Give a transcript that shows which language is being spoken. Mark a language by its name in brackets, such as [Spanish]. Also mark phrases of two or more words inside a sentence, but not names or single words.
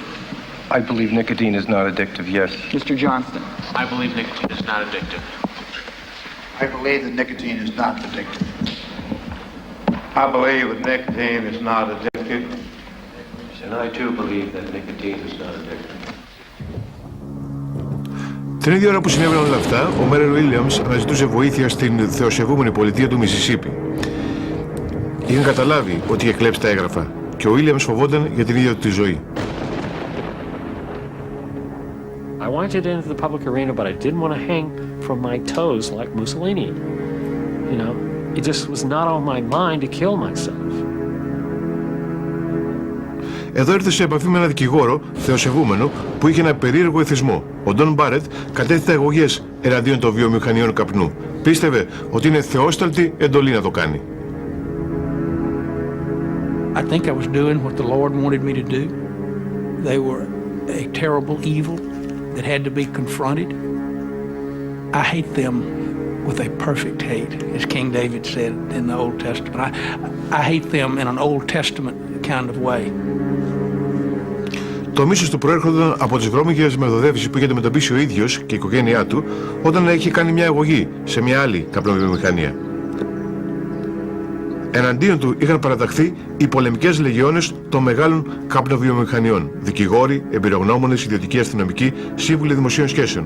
[English] I believe nicotine is not addictive, yes. Mr. Johnston? I believe nicotine is not addictive. I believe that nicotine is not addictive. I believe that nicotine is not addictive. And I too believe that nicotine is not addictive. [Greek] Την ίδια ώρα που συνέβαιναν όλα αυτά, ο Μέριλ Βίλιαμς αναζητούσε βοήθεια στην θεοσεβούμενη πολιτεία του Μισισίπι. Είχαν καταλάβει ότι είχε κλέψει τα έγγραφα και ο Βίλιαμς φοβόταν για την ίδια του τη ζωή. [English] I wanted to get into the public arena, but I didn't want to hang from my toes like Mussolini. You know, it just was not on my mind to kill myself. [Greek] Εδώ ήρθε σε επαφή με έναν δικηγόρο, θεοσεβούμενο, που είχε ένα περίεργο εθισμό. Ο Ντον Μπάρετ κατέθετε αγωγές εναντίον των βιομηχανιών καπνού. Πίστευε ότι είναι θεόσταλτη εντολή να το κάνει. [English] I think I was doing what the Lord wanted me to do. They were a terrible evil that had to be confronted. I hate them with a perfect hate, as King David said in the Old Testament. I hate them in an Old Testament kind of way. [Greek] Το μίσος του προέρχονταν από τις βρώμικες μεθοδεύσεις που είχε αντιμετωπίσει ο ίδιος και η οικογένειά του όταν είχε κάνει μια αγωγή σε μια άλλη καπνοβιομηχανία. Εναντίον του είχαν παραταχθεί οι πολεμικές λεγεώνες των μεγάλων καπνοβιομηχανιών, δικηγόροι, εμπειρογνώμονες, ιδιωτικοί αστυνομικοί, σύμβουλοι δημοσίων σχέσεων.